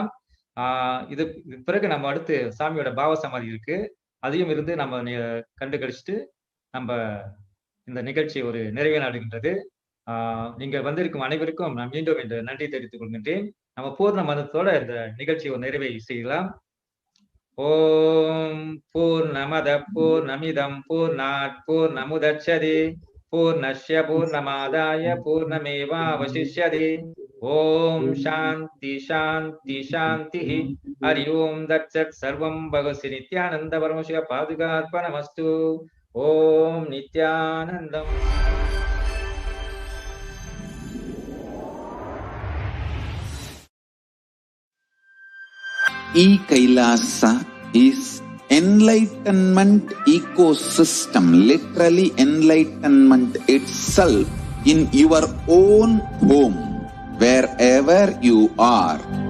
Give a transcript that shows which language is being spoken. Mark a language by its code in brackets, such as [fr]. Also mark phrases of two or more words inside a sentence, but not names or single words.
[ta] இது பிறகு நம்ம அடுத்து சாமியோட பாவ சமாதி இருக்கு, அதையும் இருந்து நம்ம கண்டு கழிச்சுட்டு நம்ம இந்த நிகழ்ச்சி ஒரு நிறைவே நாடுகின்றது. நீங்க வந்திருக்கும் அனைவருக்கும் நான் மீண்டும் இந்த நன்றி தெரிவித்துக் கொள்கின்றேன். நம்ம பூர்ண மதத்தோட இந்த நிகழ்ச்சியை ஒரு நிறைவை செய்யலாம். [sa] ॐ पूर्णमदः पूर्णमिदं पूर्णात् पूर्णमुदच्यते पूर्णस्य पूर्णमादाय पूर्णमेवावशिष्यते. ॐ शान्ति शान्ति शान्ति. हरि ॐ तत्सत्. सर्वं भगवत् नित्यानन्द परमशिव पादुकार्पणमस्तु. ॐ नित्यानन्दम्. [en] KAILASA is enlightenment ecosystem, literally enlightenment itself in your own home, wherever you are.